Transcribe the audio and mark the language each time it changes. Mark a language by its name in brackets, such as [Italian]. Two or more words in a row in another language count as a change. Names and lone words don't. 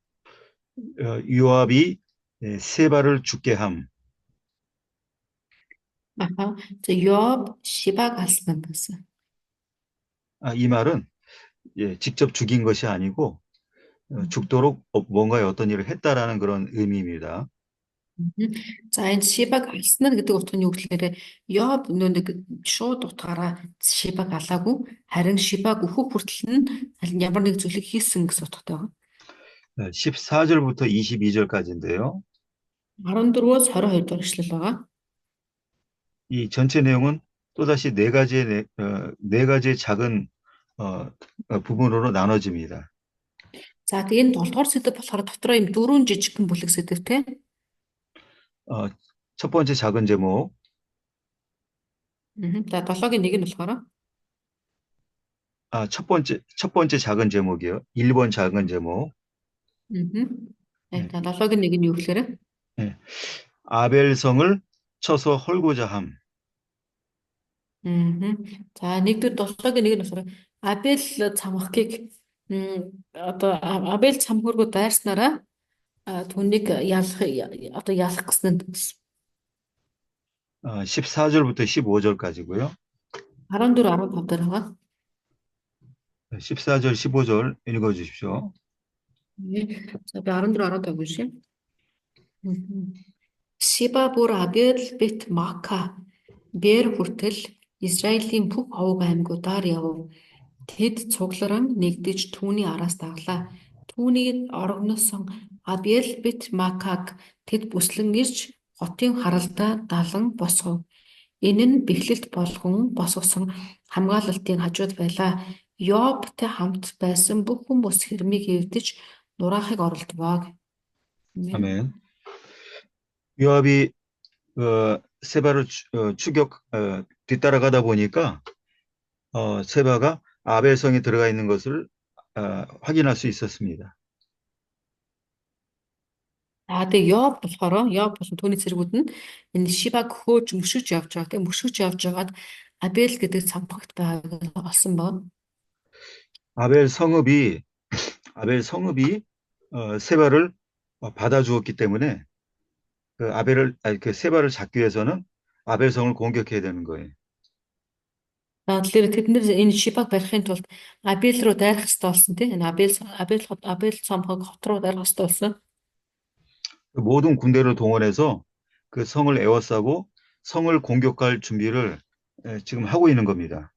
[Korean] 요압이 세바를 죽게 함. Аха. [Mongolian] За Йов Шибаг алсан гэсэн. [Korean] 이 말은 직접 죽인 것이 아니고 죽도록 뭔가의 어떤 일을 했다라는 그런 의미입니다. Мгм. [Mongolian] За энэ Шибаг алсан нь гэдэг утга нь юу гэхээр Йов нэг шууд утгаараа Шибаг алаагүй харин Шибаг өөхөх хүртэл нь ямар нэг зүйлийг хийсэн гэсэн утгатай байна. [Korean] 14절부터 22절까지인데요. [Mongolian] 14-өөс 22 дугаар эшлэл байгаа. [Korean] 이 전체 내용은 또다시 네 가지의 작은 부분으로 나눠집니다. [Mongolian] За тэгээ энэ 7 дугаар сэдв болохоор дотроо юм дөрвөн жижигхэн бүлэг сэдвтэй. [Korean] 첫 번째 작은 제목, [Mongolian] За 7-гийн нэг нь болохоор [Korean] 첫 번째 작은 제목이요. 1번 작은 제목. [Mongolian] За 7-гийн нэг нь юу гэхээр [Korean] 네. 아벨성을 쳐서 헐고자 함. [Mongolian] За нэгдүгээр 7-гийн нэг нь болохоор Абель цамхгийг одоо Абель цамхургуу дайрснараа түүнийг ялах гэсэн нь [Korean] 14절부터 15절까지고요. [Mongolian] 14 15 дээр байгаа. [Korean] 14절, 15절 읽어주십시오. [Mongolian] За би 14 15 уншия. Шиба бүр Абель бит Мака бэр хүртэл Израилийн бүх овг аймагуудаар явв. Тэд цугларан нэгдэж түүний араас даглаа. Түүний орогносон Абель бит Макаг тэд бүслэн ирж хотын харалдаа далан босгов. Энэ нь бэхлэлт болгон босгосон хамгаалалтын хажууд байлаа. Йобтэй хамт байсан бүх хүмүүс хэрмийг эвдэж нураахыг оролдвоо. [Korean] 아멘. 요압이 세바를 뒤따라가다 보니까 세바가 아벨성에 들어가 있는 것을 확인할 수 있었습니다. [Mongolian] Тэгээ Йоб болохоор Йоб болон түүний цэргүүд нь энэ Шибаг хөөж мөшөж явж байгаа. Тэгээ мөшөж явж байгаад Абель гэдэг цамхагт байгааг олсон байна. [Korean] 아벨 성읍이 세바를 받아주었기 때문에 그 세바를 잡기 위해서는 아벨성을 공격해야 되는 거예요. [Mongolian] Тэгэхээр тэд нэр энэ Шибаг барихын тулд Абель руу дайрах хэрэгтэй болсон тийм. Энэ Абель цамхаг хот руу дайрах хэрэгтэй болсон. [Korean] 모든 군대를 동원해서 그 성을 에워싸고 성을 공격할 준비를 지금 하고 있는 겁니다.